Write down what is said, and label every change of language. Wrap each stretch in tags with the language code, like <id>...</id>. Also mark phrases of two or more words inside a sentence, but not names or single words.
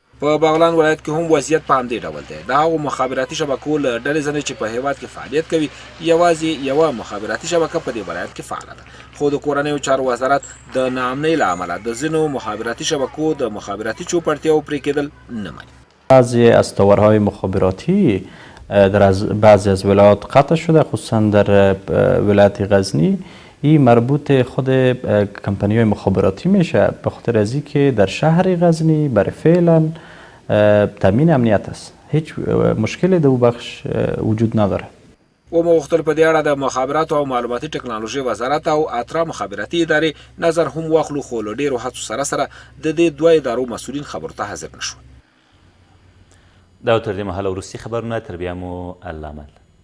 <ps>په بغلان ولایت کې هم وضعیت په همدې ډول دی. د هغو مخابراتي شبکو له ډلې ځنې چې په هېواد کې فعالیت کوي یوازې یوه مخابراتي شبکه په دې ولایت کې فعاله ده. خو د کورنیو چارو وزارت د ناامنۍ له امله د ځینو مخابراتي شبکو د مخابراتي چوپړتیا و پرې کېدل نه مني.</ps> <fa>بعضی از تاورهای مخابراتی در بعضی از ولایات قطع شده، خصوصا در ولایت غزنی. این مربوط خود کمپانی های مخابراتی میشه به خاطر از اینکه در شهر غزنی برای فعلا تامین امنیت است. هیچ مشکلی در او بخش وجود نداره.</fa> <ps>و مغختل په دې اړه د مخابراتو او معلوماتي ټکنالوژي وزارت او اترا مخابراتي ادارې نظر هم واخلو، خو له ډېرو هڅو سره د دې دوه ادارو مسؤلین خبرو ته حاضر نشول. دا تر دې مهاله وروستي خبرونه تر بیا مو الله امان</ps>